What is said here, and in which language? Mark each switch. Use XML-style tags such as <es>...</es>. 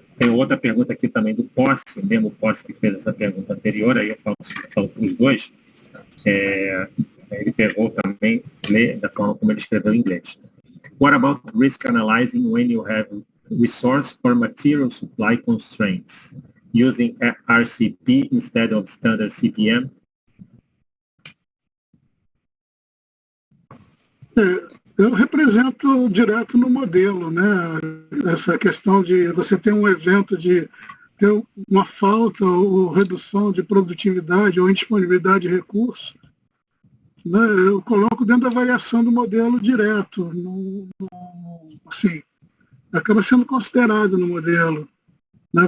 <pt>Tem outra pergunta aqui também do Posse, mesmo Posse que fez essa pergunta anterior, aí eu falo para os dois. Ele pegou também, lê da forma como ele escreveu em inglês.</pt> <en>What about risk analyzing when you have resource or material supply constraints, using RCP instead of standard CPM?</en> <pt>Eu represento direto no modelo, né? Essa questão de você ter um evento de ter uma falta ou redução de produtividade ou indisponibilidade de recursos, né? Eu coloco dentro da variação do modelo direto, assim, acaba sendo considerado no modelo, né?</pt>